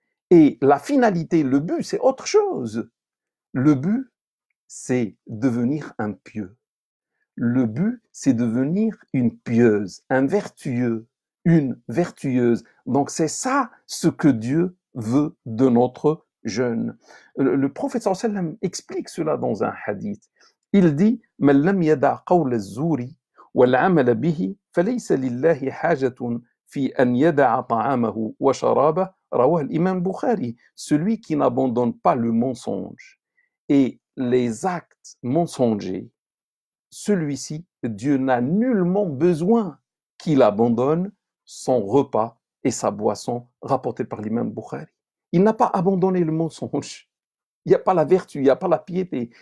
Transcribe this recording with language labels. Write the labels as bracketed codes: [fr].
[fr] Et la finalité, le but, c'est autre chose. Le but, c'est devenir un pieux. Le but, c'est devenir une pieuse, un vertueux, une vertueuse. Donc c'est ça ce que Dieu veut de notre jeûne. Le prophète sallallahu alayhi wa sallam explique cela dans un hadith. Il dit [ar] من لم يدع قول الزور والعمل به فليس لله حاجة في أن يدع طعامه وشرابه رواه الإمام Bukhari. [fr] Celui qui n'abandonne pas le mensonge et les actes mensongers, celui-ci, Dieu n'a nullement besoin qu'il abandonne son repas et sa boisson, rapporté par l'imam Bukhari. Il n'a pas abandonné le mensonge. Il n'y a pas la vertu, il n'y a pas la piété.